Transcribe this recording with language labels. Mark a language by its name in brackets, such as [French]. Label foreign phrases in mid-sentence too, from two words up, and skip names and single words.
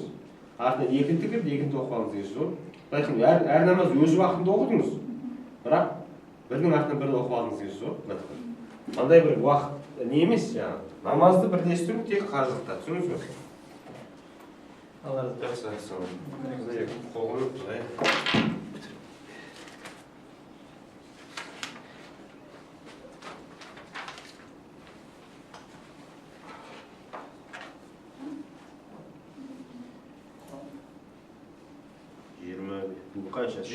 [Kazakh] Артынан екінді кірді, екінді оқып алдыңыз деген сөз. Байқын, әр намаз өз уақытында оқыдыңыз. Бірақ бірінің артынан бірін оқып алдыңыз деген сөз. Андай бір уақыт не емес жаңағы. Намазды бірлестіру тек қажылықта, түсініңіз бе? [Turkish] Allah razı olsun. [Kazakh] Жақсы, сау. Қолын жай. 20. Bu қаншасы?